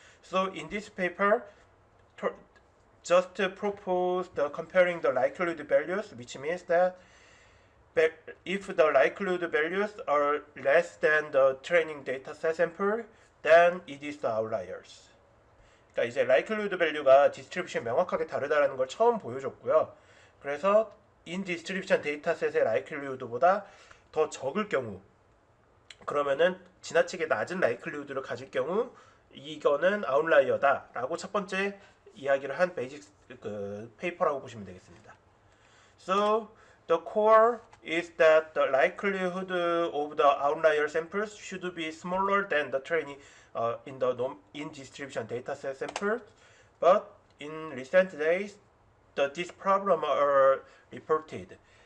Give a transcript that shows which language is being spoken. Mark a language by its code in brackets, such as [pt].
[en] So in this paper, just propose the comparing the likelihood values, which means that if the likelihood values are less than the training data set sample, then it is the outliers. [ko] 그러니까 이제 likelihood value가 distribution 명확하게 다르다라는 걸 처음 보여줬고요. 그래서 in distribution dataset의 likelihood보다 더 적을 경우, 그러면은 지나치게 낮은 likelihood를 가질 경우 이거는 outlier다라고 첫 번째 이야기를 한 베이직 페이퍼라고 보시면 되겠습니다. [en] So the core is that the likelihood of the outlier samples should be smaller than the training in the in distribution dataset samples, but in recent days, this problem are reported.